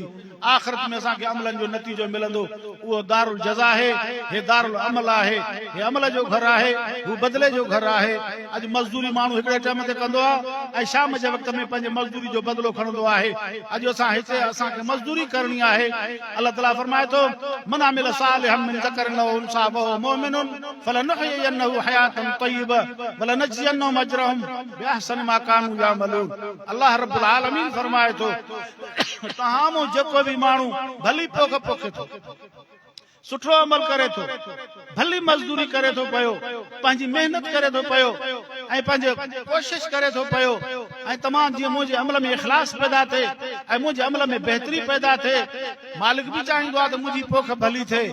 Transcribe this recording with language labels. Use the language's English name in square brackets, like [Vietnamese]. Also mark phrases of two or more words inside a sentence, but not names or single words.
[Sindhi] आख़िरत में असांखे अमलनि जो नतीजो मिलंदो, उहो [Arabic] دار الجزاء [Sindhi] आहे, हे [Arabic] دار العمل [Sindhi] आहे, हे अमल जो घर आहे, हू बदिले जो घर आहे। अॼु मज़दूरी माण्हू हिकिड़े टाइम ते कंदो आहे ऐं शाम जे वक़्त में पंहिंजे मज़दूरी जो बदिलो खणंदो आहे। अॼु असां हिते असांखे मज़दूरी करणी आहे। अल्लाह ताला फरमाए थो [Arabic] من عمل صالحا من ذكر أو أنثى وهو مؤمن فلنحيينه حياة طيبة ولنجزينهم أجرهم بأحسن ما كانوا يعملون. الله رب العالمين [Sindhi] फरमाए थो तव्हां जेको बि माण्हू भली पोख पोखे थो, सुठो अमल करे थो, भली मजदूरी करे थो पियो, पंहिंजी मेहनत करे थो पियो ऐं पंहिंजे कोशिश करे थो पियो ऐं तमामु जीअं मुंहिंजे अमल में इख़लास पैदा थिए ऐं मुंहिंजे अमल में बहितरी पैदा थिए, मालिक बि चाहींदो आहे त मुंहिंजी पोख भली थिए।